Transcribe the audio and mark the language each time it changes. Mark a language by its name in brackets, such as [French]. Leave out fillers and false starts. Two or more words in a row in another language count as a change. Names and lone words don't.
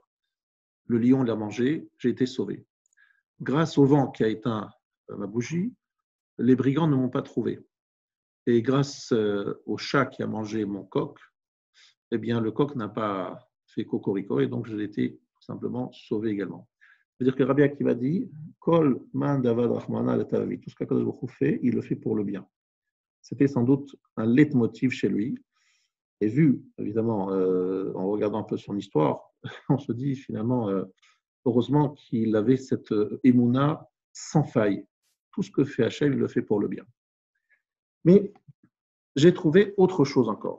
[French] Le lion l'a mangé, j'ai été sauvé. Grâce au vent qui a éteint ma bougie, les brigands ne m'ont pas trouvé. Et grâce au chat qui a mangé mon coq, eh bien, le coq n'a pas fait cocorico, et donc j'ai été tout simplement sauvé également. C'est-à-dire que Rabbi Akiva dit [Aramaic] כל מאן דעבד רחמנא לטבא. [French] Tout ce qu'Akadosh Baruch Hu fait, il le fait pour le bien. C'était sans doute un leitmotiv chez lui. Et vu, évidemment, en regardant un peu son histoire, on se dit finalement, heureusement qu'il avait cette émouna sans faille. Tout ce que fait Hachem, il le fait pour le bien. Mais j'ai trouvé autre chose encore.